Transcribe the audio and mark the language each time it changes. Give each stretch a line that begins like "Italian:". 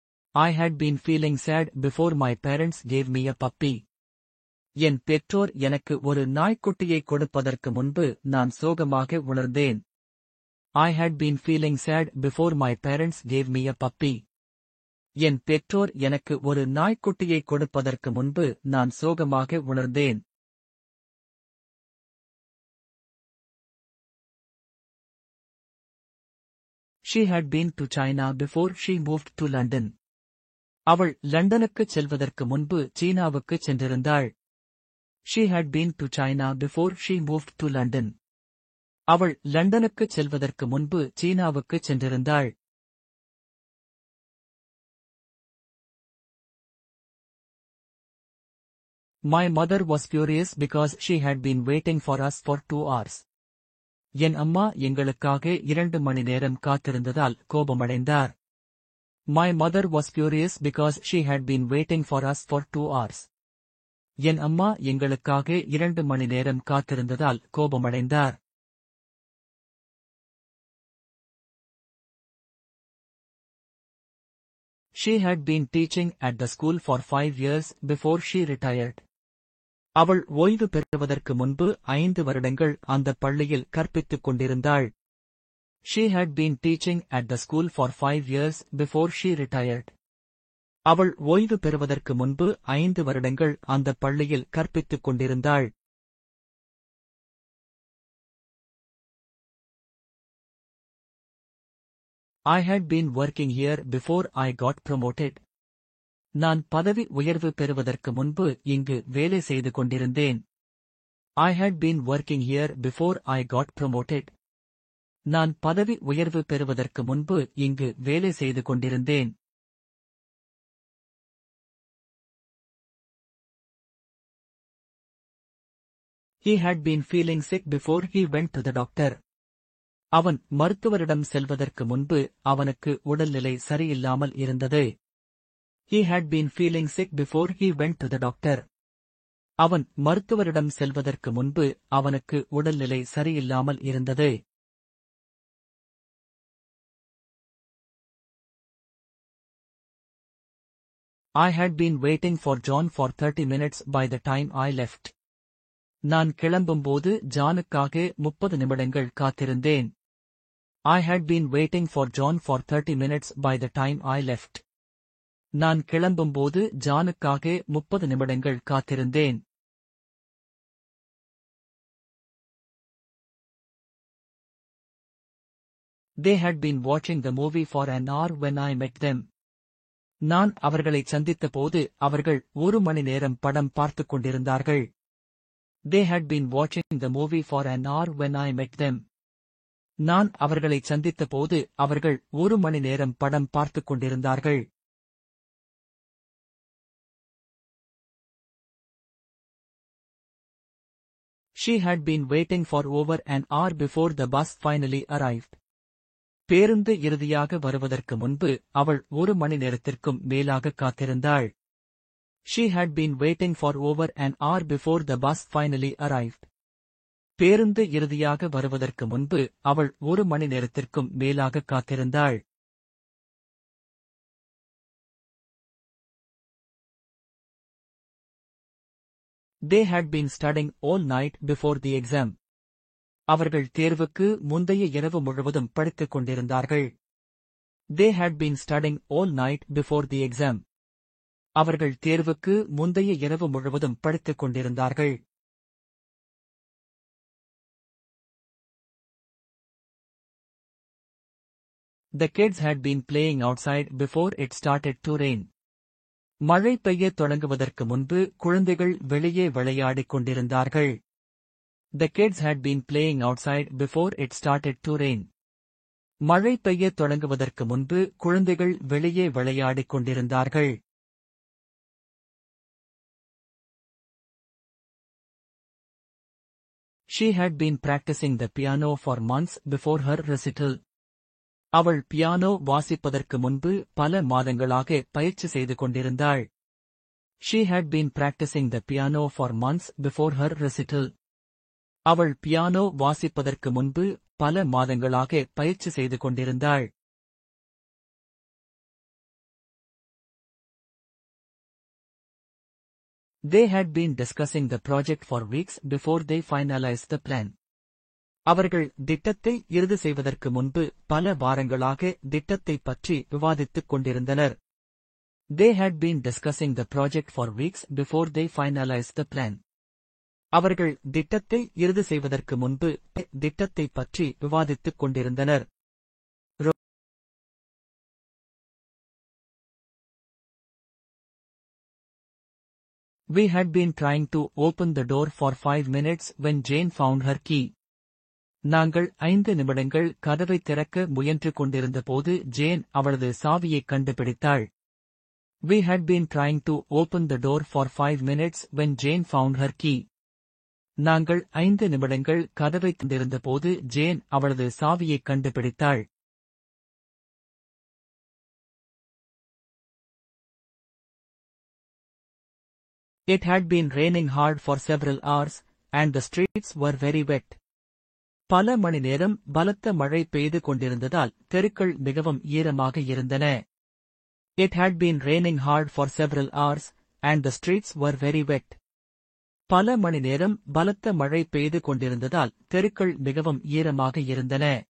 English: I had been feeling sad before my parents gave me a puppy.
Tamil: என் பெற்றோர் எனக்கு ஒரு நாய்க்குட்டியை கொடுப்பதற்கு முன்பு நான் சோகமாக உணர்ந்தேன்.
English: I had been feeling sad before my parents gave me a puppy.
Tamil: என் பெற்றோர் எனக்கு ஒரு நாய்க்குட்டியை கொடுப்பதற்கு முன்பு நான் சோகமாக உணர்ந்தேன்.
English: She had been to China before she moved to London.
Tamil: அவள் லண்டனுக்குச் செல்வதற்கு முன்பு சீனாவுக்குச் சென்றிருந்தாள்.
English: She had been to China before she moved to London.
Tamil: அவள் லண்டனுக்குச் செல்வதற்கு முன்பு சீனாவுக்குச் சென்றிருந்தாள்.
English: My mother was furious because she had been waiting for us for 2 hours.
Tamil: என் அம்மா எங்களுக்காக 2 மணி நேரம் காத்திருந்ததால் கோபமடைந்தார்.
English: My mother was furious because she had been waiting for us for 2 hours.
Tamil: என் அம்மா எங்களுக்காக 2 மணி நேரம் காத்திருந்ததால் கோபமடைந்தார்.
English: She had been teaching at the school for 5 years before she retired.
Tamil: அவள் ஓய்வு பெறுவதற்கு முன்பு 5 வருடங்கள் அந்தப் பள்ளியில் கற்பித்துக் கொண்டிருந்தாள்.
English: She had been teaching at the school for 5 years before she retired.
Tamil: அவள் ஓய்வு பெறுவதற்கு முன்பு 5 வருடங்கள் அந்தப் பள்ளியில் கற்பித்துக் கொண்டிருந்தாள்.
English: I had been working here before I got promoted.
Tamil: நான் பதவி உயர்வு பெறுவதற்கு முன்பு இங்கு வேலை செய்து கொண்டிருந்தேன்.
English: I had been working here before I got promoted.
Tamil: நான் பதவி உயர்வு பெறுவதற்கு முன்பு இங்கு வேலை செய்து கொண்டிருந்தேன்.
English: He had been feeling sick before he went to the doctor.
Tamil: அவன் மருத்துவரிடம் செல்வதற்கு முன்பு அவனுக்கு உடல்நிலை சரியில்லாமல் இருந்தது.
English: He had been feeling sick before he went to the doctor.
Tamil: அவன் மருத்துவரிடம் செல்வதற்கு முன்பு அவனுக்கு உடல்நிலை சரியில்லாமல் இருந்தது.
English: I had been waiting for John for 30 minutes by the time I left.
Tamil: நான் கிளம்பும்போது ஜானுக்காக 30 நிமிடங்கள் காத்திருந்தேன்.
English: I had been waiting for John for 30 minutes by the time I left.
Tamil: நான் கிளம்பும்போது ஜானுக்காக 30 நிமிடங்கள் காத்திருந்தேன்.
English: They had been watching the movie for an hour when I met them.
Tamil: நான் அவர்களைச் சந்தித்தபோது அவர்கள் 1 மணி நேரம் படம் பார்த்துக் கொண்டிருந்தார்கள்.
English: They had been watching the movie for an hour when I met them.
Tamil: நான் அவர்களைச் சந்தித்தபோது அவர்கள் 1 மணி நேரம் படம் பார்த்துக் கொண்டிருந்தார்கள்.
English: She had been waiting for over an hour before the bus finally arrived.
Tamil: பேருந்து இறுதியாக வருவதற்கு முன்பு அவள் 1 மணி நேரத்திற்கும் மேலாக காத்திருந்தாள்.
English: She had been waiting for over an hour before the bus finally arrived.
Tamil: பேருந்து இறுதியாக வருவதற்கு முன்பு அவள் 1 மணி நேரத்திற்கும் மேலாக காத்திருந்தாள்.
English: They had been studying all night before the exam.
Tamil: அவர்கள் தேர்வுக்கு முந்தைய இரவு முழுவதும் படித்துக் கொண்டிருந்தார்கள்.
English: They had been studying all night before the exam.
Tamil: அவர்கள் தேர்வுக்கு முந்தைய இரவு முழுவதும் படித்துக் கொண்டிருந்தார்கள்.
English: The kids had been playing outside before it started to rain.
Tamil: மழை பெய்யத் தொடங்குவதற்கு முன்பு குழந்தைகள் வெளியே விளையாடிக் கொண்டிருந்தார்கள்.
English: The kids had been playing outside before it started to rain.
Tamil: மழை பெய்யத் தொடங்குவதற்கு முன்பு குழந்தைகள் வெளியே விளையாடிக் கொண்டிருந்தார்கள்.
English: She had been practicing the piano for months before her recital.
Tamil: அவள் பியானோ வாசிப்பதற்கு முன்பு பல மாதங்களாக பயிற்சி செய்து கொண்டிருந்தாள்.
English: She had been practicing the piano for months before her recital.
Tamil: அவள் பியானோ வாசிப்பதற்கு முன்பு பல மாதங்களாக பயிற்சி செய்து கொண்டிருந்தாள்.
English: They had been discussing the project for weeks before they finalized the plan.
Tamil: அவர்கள் திட்டத்தை இறுதி செய்வதற்கு முன்பு பல வாரங்களாக திட்டத்தைப் பற்றி விவாதித்துக் கொண்டிருந்தனர்.
English: They had been discussing the project for weeks before they finalized the plan.
Tamil: அவர்கள் திட்டத்தை இறுதி செய்வதற்கு முன்பு திட்டத்தைப் பற்றி விவாதித்துக் கொண்டிருந்தனர்.
English: We had been trying to open the door for 5 minutes when Jane found her key.
Tamil: நாங்கள் 5 நிமிடங்கள் கதவை திறக்க முயன்று கொண்டிருந்தபோது ஜேன் அவளது சாவியைக் கண்டுபிடித்தாள்.
English: We had been trying to open the door for 5 minutes when Jane found her key.
Tamil: நாங்கள் 5 நிமிடங்கள் கதவை திறந்திருந்தபோது ஜேன் அவளது சாவியைக் கண்டுபிடித்தாள்.
English: It had been raining hard for several hours, and the streets were very wet.
Tamil: பல மணி நேரம் பலத்த மழை பெய்து கொண்டிருந்ததால் தெருக்கள் மிகவும் ஈரமாக இருந்தன.
English: It had been raining hard for several hours, and the streets were very wet.
Tamil: பல மணி நேரம் பலத்த மழை பெய்து கொண்டிருந்ததால் தெருக்கள் மிகவும் ஈரமாக இருந்தன.